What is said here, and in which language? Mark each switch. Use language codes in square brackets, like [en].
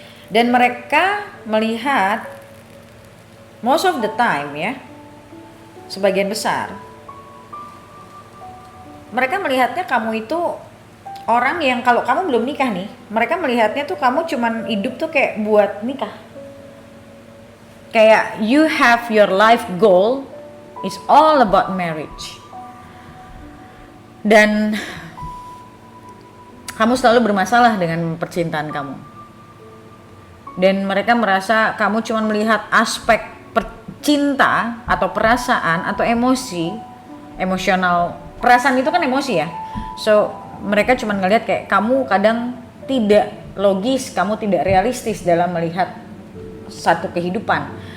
[id] Dan mereka melihat [en] most of the time [id] ya, sebagian besar mereka melihatnya kamu itu orang yang kalau kamu belum nikah nih, mereka melihatnya tuh kamu cuman hidup tuh kayak buat nikah. Kayak [en] you have your life goal is all about marriage. [id] Dan kamu selalu bermasalah dengan percintaan kamu. Dan mereka merasa kamu cuman melihat aspek cinta atau perasaan atau emosional. Perasaan itu kan emosi ya. So mereka cuma ngelihat kayak kamu kadang tidak logis, kamu tidak realistis dalam melihat satu kehidupan.